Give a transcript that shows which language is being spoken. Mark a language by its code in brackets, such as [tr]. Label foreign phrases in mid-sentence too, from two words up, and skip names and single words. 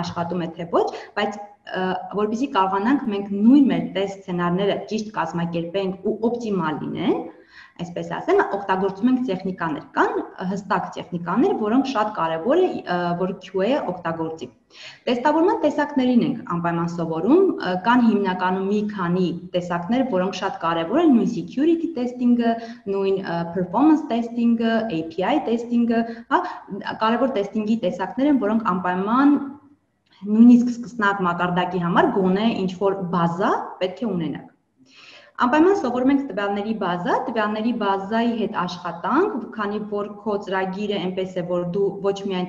[hy] աշխատում է թե ոչ, բայց որպեսզի կարողանանք մենք նույն մեր տեստ սցենարները ճիշտ կազմակերպենք ու օպտիմալ լինեն, այսպես ասեմ, օգտագործում ենք տեխնիկաներ, կան հստակ տեխնիկաներ, որոնք շատ կարևոր է, որ QA-ը օգտագործի։ Տեստավորման տեսակներին ենք անպայման սովորում, կան հիմնականում մի քանի տեսակներ, որոնք շատ կարևոր են, նույն [en] security testing-ը, [hy] նույն [en] performance testing-ը, API testing-ը, [hy] հա, կարևոր տեստինգի տեսակներ են, որոնք անպայման նույնիսկ սկսնակ մակարդակի համար գոնե ինչ-որ բազա պետք է ունենաք։ Անպայման սովորում ենք տվյալների բազայի հետ աշխատանք, քանի որ քո ծրագիրը այնպես է, որ դու ոչ միայն